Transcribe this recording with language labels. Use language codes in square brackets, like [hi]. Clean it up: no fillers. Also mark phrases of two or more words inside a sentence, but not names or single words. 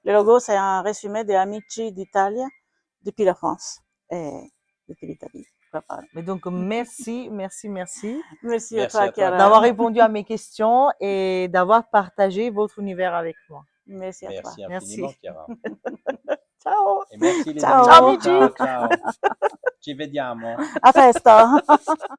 [fr] Le logo, c'est un résumé des Amici d'Italia depuis la France et depuis l'Italie. Mais donc, merci, merci, merci Merci à Merci toi, à toi, Chiara. d'avoir répondu à mes questions et d'avoir partagé votre univers avec moi. Merci à toi. Merci Merci. infiniment, Chiara. Ciao. Et merci les Ciao. amis. [it] Ciao, amici. Ciao, ciao. Ci vediamo. A presto.